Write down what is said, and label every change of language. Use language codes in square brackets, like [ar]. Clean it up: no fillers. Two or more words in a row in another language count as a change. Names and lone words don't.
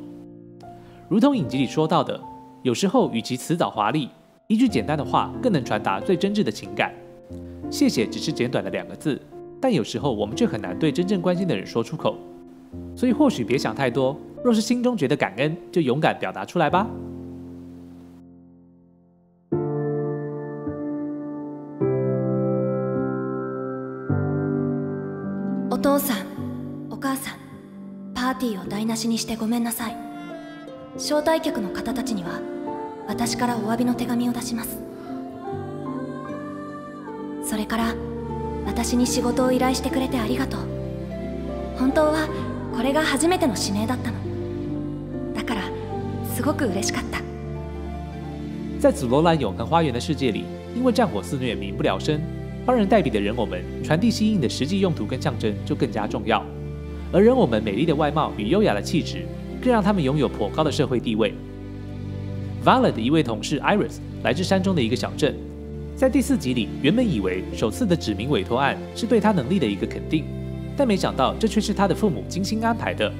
[zh] 如同影集里说到的，有时候与其辞藻华丽，一句简单的话更能传达最真挚的情感。谢谢只是简短的2个字，但有时候我们却很难对真正关心的人说出口。所以或许别想太多，若是心中觉得感恩，就勇敢表达出来吧。 [ja] お父さん、お母さん、パーティーを台無しにしてごめんなさい。招待客の方たちには私からお詫びの手紙を出します。それから私に仕事を依頼してくれてありがとう。本当はこれが初めての指名だったの。だからすごく嬉しかった。 [zh] 在紫罗兰永恒花园的世界里，因为战火肆虐，民不聊生，帮人代笔的人偶们传递心意的实际用途跟象征就更加重要。而人偶们美丽的外貌与优雅的气质，更让他们拥有颇高的社会地位。Violet 的一位同事 Iris 来自山中的一个小镇，在第4集里，原本以为首次的指名委托案是对他能力的一个肯定，但没想到这却是他的父母精心安排的。